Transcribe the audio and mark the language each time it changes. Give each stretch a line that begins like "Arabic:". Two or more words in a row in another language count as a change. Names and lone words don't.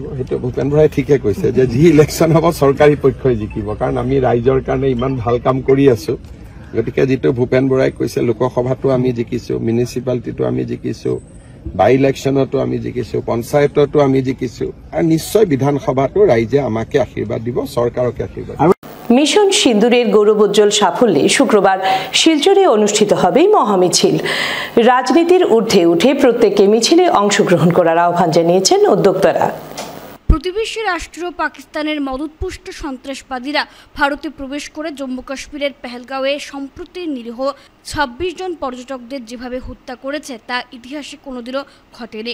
Assamese: সেইটো ভূপেন বৰাই ঠিকে কৈছে যে যি ইলেকশ্যন হ'ব চৰকাৰী পক্ষই জিকিব, কাৰণ আমি ৰাইজৰ কাৰণে ইমান ভাল কাম কৰি আছো। গতিকে যিটো ভূপেন বৰাই কৈছে, লোকসভাতো আমি জিকিছো, মিউনিচিপালিটিটো আমি জিকিছো, বাই ইলেকশ্যনতো আমি জিকিছো, পঞ্চায়ততো আমি জিকিছো, আৰু নিশ্চয় বিধানসভাতো ৰাইজে আমাকে আশীৰ্বাদ দিব, চৰকাৰকে আশীৰ্বাদ দিব।
Bangla: মিশন সিন্দুরের গৌরবোজ্জ্বল সাফল্যে শুক্রবার শিলচরে অনুষ্ঠিত হবে মহামিছিল। রাজনীতির ঊর্ধ্বে উঠে প্রত্যেককে মিছিলে অংশগ্রহণ করার আহ্বান জানিয়েছেন উদ্যোক্তারা। প্রতিবেশী রাষ্ট্র পাকিস্তানের মদতপুষ্ট সন্ত্রাসবাদীরা ভারতে প্রবেশ করে জম্মু কাশ্মীরের পেহেলগাঁওয়ে সম্প্রতি নিরীহ 26 জন পর্যটকদের যেভাবে হত্যা করেছে তা ইতিহাসে কোনোদিনও ঘটেনি।